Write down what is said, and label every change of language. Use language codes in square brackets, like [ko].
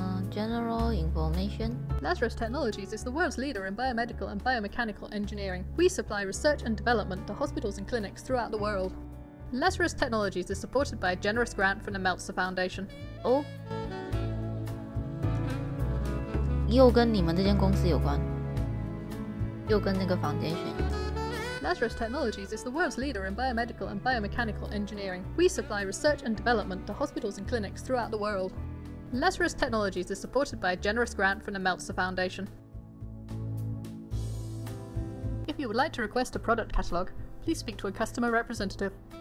[en] General information. Lazarus Technologies is the world's leader in biomedical and biomechanical engineering. We supply research and development to hospitals and clinics throughout the world. Lazarus Technologies is supported by a generous grant from the Meltzer Foundation. [zh] 哦，又跟你们这间公司有关，又跟那个foundation。 [en] Lazarus Technologies is the world's leader in biomedical and biomechanical engineering. We supply research and development to hospitals and clinics throughout the world. Lazarus Technologies is supported by a generous grant from the Meltzer Foundation. If you would like to request a product catalogue, please speak to a customer representative.